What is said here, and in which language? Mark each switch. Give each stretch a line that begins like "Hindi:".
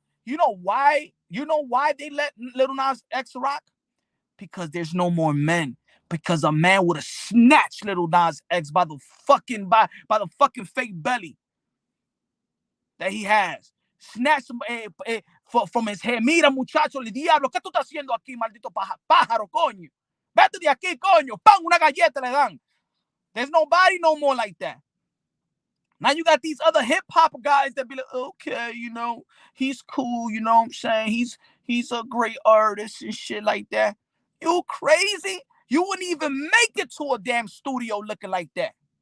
English: You know why they let Little Nas X rock? Because there's no more men. Because a man would have snatched Little Nas X by the fucking fake belly that he has. Snatched him from his hair.
Spanish: Mira, muchacho, el diablo, ¿qué tú estás haciendo aquí, maldito pájaro, coño? Vete de aquí, coño. Pan, una galleta le dan.
English: There's nobody no more like that. Now you got these other hip hop guys that be like, okay, you know, he's cool, you know what I'm saying? He's a great artist and shit like that. You crazy? You wouldn't even make it to a damn studio looking like that.